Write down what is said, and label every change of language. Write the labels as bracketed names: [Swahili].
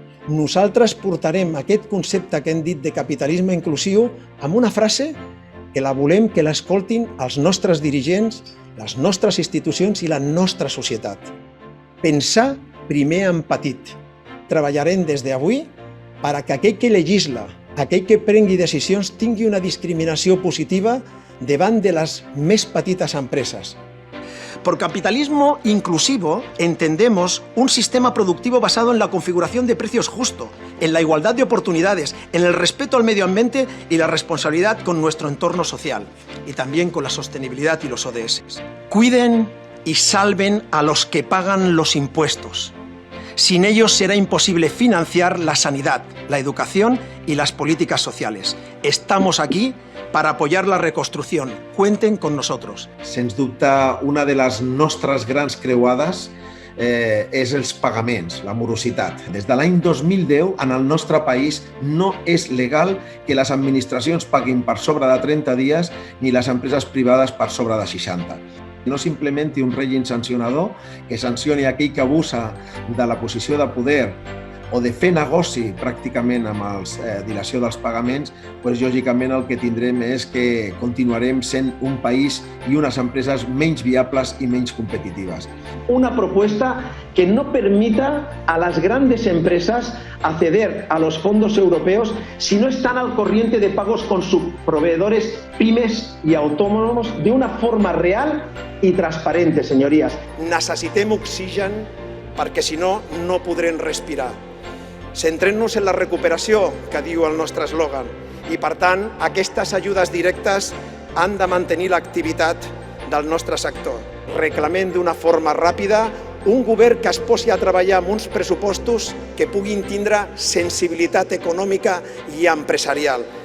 [Catalan] Nosaltres portarem aquest concepte que hem dit de capitalisme inclusiu amb una frase que la volem que l'escoltin els nostres dirigents, les nostres institucions i la nostra societat. Pensar primer en petit. Treballarem des d'avui perquè aquell que legisla, aquell que prengui decisions tingui una discriminació positiva davant de las més petites empresas. [Spanish] Por capitalismo inclusivo entendemos un sistema productivo basado en la configuración de precios justo, en la igualdad de oportunidades, en el respeto al medio ambiente y la responsabilidad con nuestro entorno social, y también con la sostenibilidad y los ODS. Cuiden y salven a los que pagan los impuestos. Sin ellos será imposible financiar la sanidad, la educación y las políticas sociales. Estamos aquí para apoyar la reconstrucción. Cuenten con nosotros. [Catalan] Sens dubte, una de les nostres grans creuades és els pagaments, la morositat. Des de l'any 2010, en el nostre país, no és legal que les administracions paguin per sobre de 30 dies ni les empreses privades per sobre de 60. No s'implementi un règim sancionador que sancioni aquell que abusa de la posició de poder o de fer negoci pràcticament amb la dilació dels pagaments, doncs lògicament el que tindrem és que continuarem sent un país i unes empreses menys viables i menys competitives. [Spanish] Una propuesta que no permita a las grandes empresas acceder a los fondos europeos si no están al corriente de pagos con sus proveedores, pymes y autónomos de una forma real i transparente, señorías. [Catalan] Necessitem oxigen perquè si no, no podrem respirar. Centrem-nos en la recuperació, que diu el nostre eslògan, i per tant aquestes ajudes directes han de mantenir l'activitat del nostre sector. Reclamem d'una forma ràpida un govern que es posi a treballar amb uns pressupostos que puguin tindre sensibilitat econòmica i empresarial.